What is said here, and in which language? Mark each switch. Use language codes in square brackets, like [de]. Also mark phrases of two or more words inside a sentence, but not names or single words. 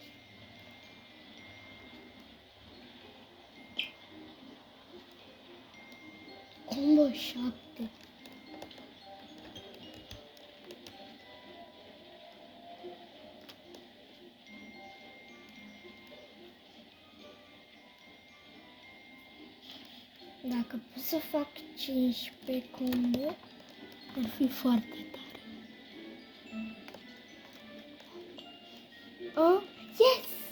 [ro] Combo 7. Dacă pot să fac 15 combo, ar fi foarte tare. [en] Oh, yes!